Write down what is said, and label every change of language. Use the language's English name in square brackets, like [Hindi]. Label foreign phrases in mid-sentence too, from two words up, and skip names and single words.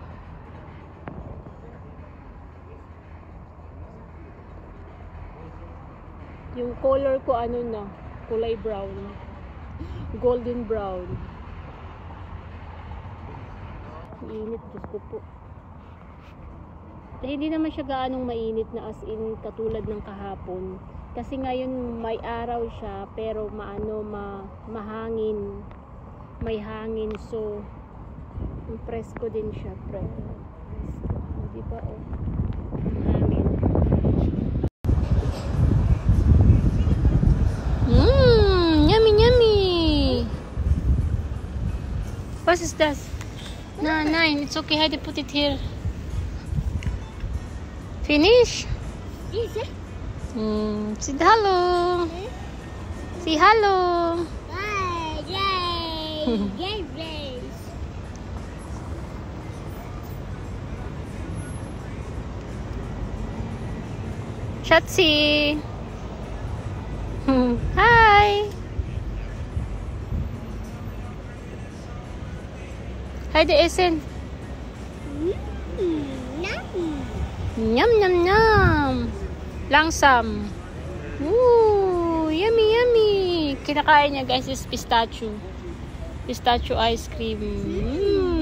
[Filipino] Yung color ko kulay brown. [English] Golden brown. [Filipino] Init, Diyos ko po. Hindi naman siya gaanong mainit na [English] as in [Filipino] katulad ng kahapon. Kasi ngayon may araw siya pero mahangin. May hangin, so presko din siya. Presko. Di ba hangin. [English] Yummy, yummy! [German] Was ist das? Nein, [English] it's okay. Heidi, put it here. Finish? Say hello. Say hello. [German] Schatzi. Hi. Heidi, essen. [English] Yum, yum, yum. [German] Langsam. [English] Ooh, yummy, yummy. [Filipino] Kinakain niya guys is pistachio. [English] Pistachio ice cream.